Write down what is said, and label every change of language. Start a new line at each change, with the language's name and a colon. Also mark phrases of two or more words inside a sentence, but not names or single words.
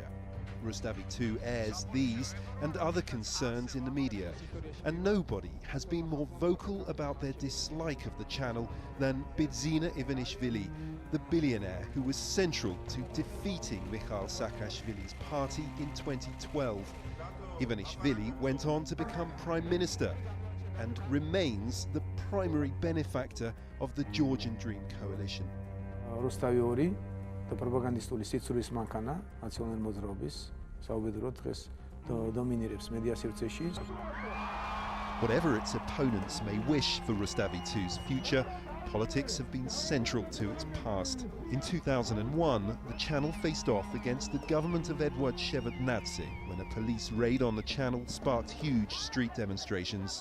English: Rustavi 2 airs these and other concerns in the media, and nobody has been more vocal about their dislike of the channel than Ivanishvili, the billionaire who was central to defeating Mikhail Saakashvili's party in 2012. Ivanishvili went on to become prime minister and remains the primary benefactor of the Georgian Dream coalition.
Georgian: Rustavi
English: the propagandist
Georgian: ული სიცრუის მანქანა ნაციონალური მოძრაობის საუბედუროდ დღეს დომინირებს მედია სივრცეში.
English: Whatever its opponents may wish for Rustavi 2's future, politics have been central to its past. In 2001, the channel faced off against the government of Eduard Shevardnadze when a police raid on the channel sparked huge street demonstrations.